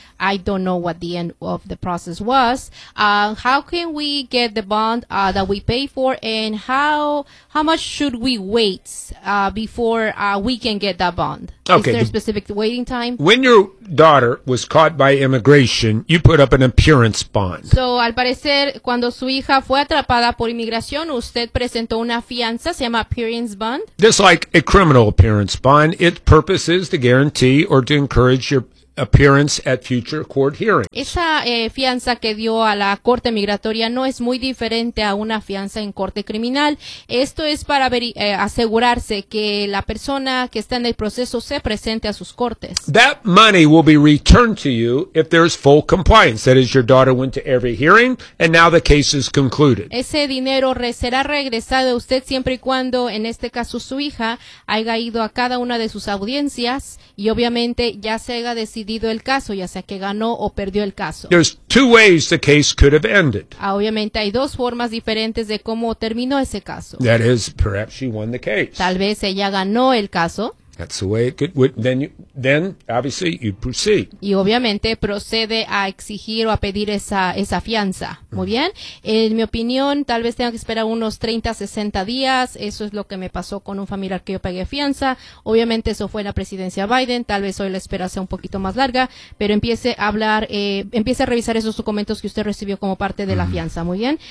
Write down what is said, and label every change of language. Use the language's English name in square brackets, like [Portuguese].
[English] I don't know what the end of the process was. How can we get the bond that we pay for, and how much should we wait before we can get that bond? Okay. Is there a specific waiting time? When your daughter was caught by immigration, you put up an appearance bond. [Spanish] So, al parecer, cuando su hija fue atrapada por inmigración, usted presentó una fianza, se llama appearance bond. [English] Just like a criminal appearance bond, its purpose is to guarantee or to encourage your appearance at future court hearings. [Spanish] Esa fianza que dio a la corte migratoria no es muy diferente a una fianza en corte criminal. Esto es para asegurarse que la persona que está en el proceso se presente a sus cortes. [English] That money will be returned to you if there's full compliance. That is, your daughter went to every hearing and now the case is concluded. [Spanish] Ese dinero será regresado a usted siempre y cuando, en este caso, su hija haya ido a cada una de sus audiencias y obviamente ya se haya decidido el caso, ya sea que ganó o perdió el caso. [English] There's two ways the case could have ended. [Spanish] Obviamente hay dos formas diferentes de cómo terminó ese caso. [English] That is, perhaps she won the case. [Spanish] Tal vez ella ganó el caso. [English] That's the way it could, then obviously you proceed. [Spanish] Y obviamente procede a exigir o a pedir esa fianza. Muy bien. En mi opinión, tal vez tenga que esperar unos 30, 60 días. Eso es lo que me pasó con un familiar que yo pagué fianza. Obviamente eso fue en la presidencia Biden. Tal vez hoy la espera sea un poquito más larga, pero empiece a hablar, empiece a revisar esos documentos que usted recibió como parte de la fianza. Muy bien.